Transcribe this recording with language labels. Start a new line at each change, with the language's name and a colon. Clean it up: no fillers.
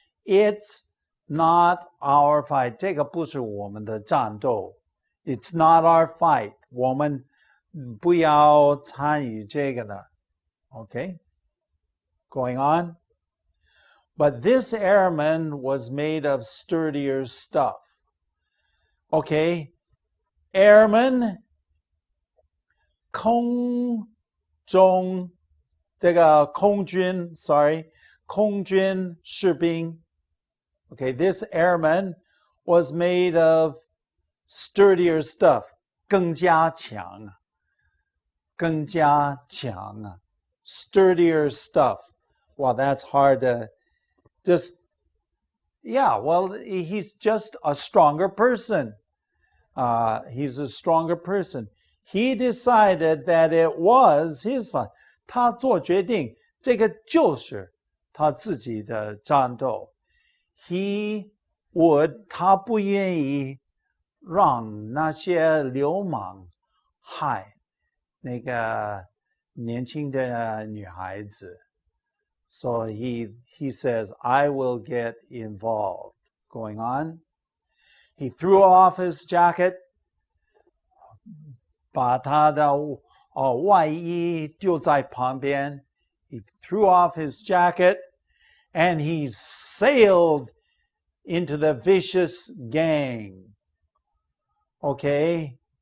English: It's not our fight.
Chinese: 这个不是我们的战斗.
English: It's not our fight.
Chinese: 我们不要参与这个的.
English: Okay? Going on. But this airman was made of sturdier stuff. Okay?
Chinese: Airman, 空中, 这个空军,
English: sorry,
Chinese: 空军士兵.
English: Okay, this airman was made of sturdier stuff.
Chinese: 更加强.更加强.
English: Sturdier stuff. Well, that's hard to just, yeah, well, he's just a stronger person. He's a stronger person. He decided that it was his fight.
Chinese: 他做决定, 这个就是他自己的战斗.
English: He would,
Chinese: 他不愿意让那些流氓害那个年轻的女孩子.
English: So he says, I will get involved. Going on. He threw off his jacket,
Chinese: 把他的外衣丢在旁边.
English: He threw off his jacket and he sailed into the vicious gang. Okay?